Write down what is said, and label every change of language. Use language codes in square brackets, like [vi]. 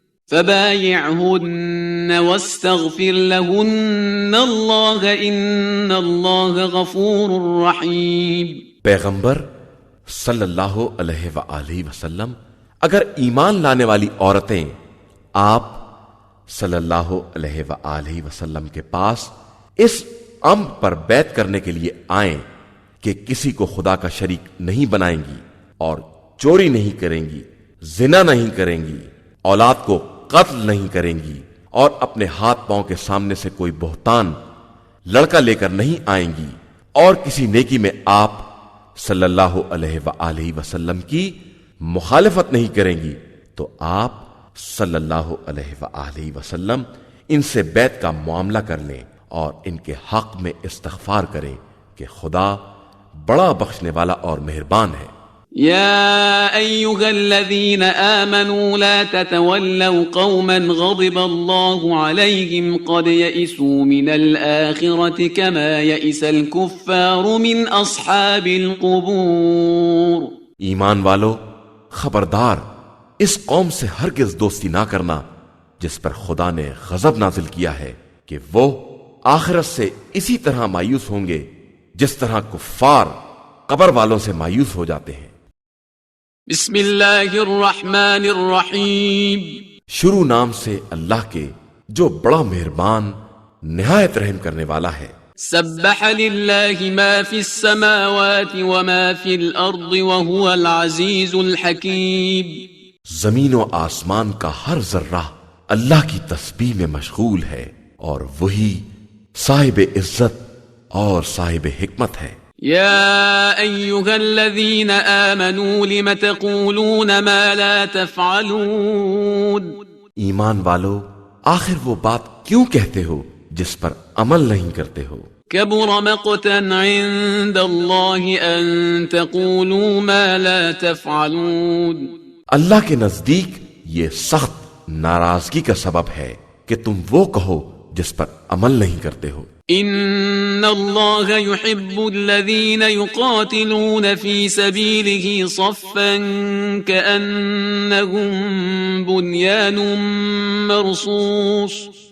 [ar] فبايعهن واستغفر لهن الله إن الله غفور رحيم۔ [ur] پیغمبر صلی اللہ علیہ وآلہ وسلم، اگر ایمان لانے والی عورتیں آپ صلی اللہ علیہ وآلہ وسلم کے پاس اس امر پر بیعت کرنے کے لیے آئیں کہ کسی کو خدا کا شریک نہیں بنائیں گی، اور چوری نہیں کریں گی، زنا نہیں کریں گی، اولاد کو قتل نہیں کریں گی، اور اپنے ہاتھ پاؤں کے سامنے سے کوئی بہتان لڑکا لے کر نہیں آئیں گی، اور کسی نیکی میں آپ صلی اللہ علیہ وآلہ وسلم کی مخالفت نہیں کریں گی، تو آپ صلی اللہ علیہ وآلہ وسلم ان سے بیعت کا معاملہ کر لیں اور ان کے حق میں استغفار کریں کہ خدا بڑا بخشنے والا اور مہربان ہے۔ [ar] يا أيها الذين آمنوا لا تتولوا قوما غضب الله عليهم قد يئسوا من الآخرة كما يئس الكفار من أصحاب القبور۔ [ur] ایمان والو، خبردار اس قوم سے ہرگز دوستی نہ کرنا جس پر خدا نے غضب نازل کیا ہے، کہ وہ آخرت سے اسی طرح مایوس ہوں گے جس طرح کفار قبر والوں سے مایوس ہو جاتے ہیں۔ [ar] بسم اللہ الرحمن الرحیم۔ [ur] شروع نام سے اللہ کے جو بڑا مہربان نہایت رحم کرنے والا ہے۔ [ar] سبح للہ ما فی السماوات وما فی الارض وهو العزیز الحکیم۔ [ur] زمین و آسمان کا ہر ذرہ اللہ کی تسبیح میں مشغول ہے، اور وہی صاحب عزت اور صاحب حکمت ہے۔ [ar] يا أيها الذين آمنوا لم تقولون ما لا تفعلون۔ [ur] ایمان والو، آخر وہ بات کیوں کہتے ہو جس پر عمل نہیں کرتے ہو؟ [ar] كبر مقتا عند الله أن تقولوا ما لا تفعلون۔ [ur] اللہ کے نزدیک یہ سخت ناراضگی کا سبب ہے کہ تم وہ کہو جس پر عمل نہیں کرتے ہو۔ [ar] ان اللہ يحب الذین یقاتلون فی سبیلہ صفا کأنہم بنیان مرصوص۔